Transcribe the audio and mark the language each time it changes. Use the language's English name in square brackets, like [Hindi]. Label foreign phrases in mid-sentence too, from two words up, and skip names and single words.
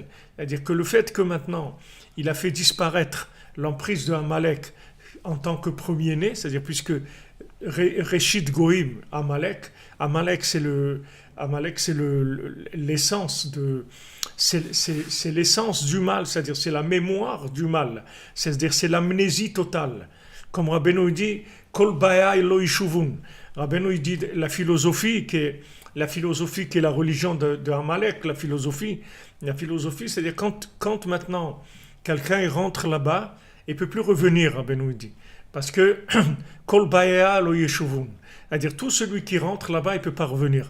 [French] C'est-à-dire que le fait que maintenant, il a fait disparaître l'emprise de Amalek en tant que premier-né, c'est-à-dire puisque [Hebrew] ראשית גויים, [French] Amalek, l'essence de, c'est l'essence du mal, c'est-à-dire c'est la mémoire du mal, c'est-à-dire c'est l'amnésie totale. Comme Rabbeinu dit, [Hebrew] כל באיה לא ישובון. [French] Rabbeinu dit la philosophie qui est la religion de Amalek, la philosophie, c'est-à-dire quand maintenant quelqu'un rentre là-bas, il ne peut plus revenir, Rabbeinu dit. Parce que [Hebrew] כל באיה לא ישובון. [French] C'est-à-dire tout celui qui rentre là-bas, il ne peut pas revenir.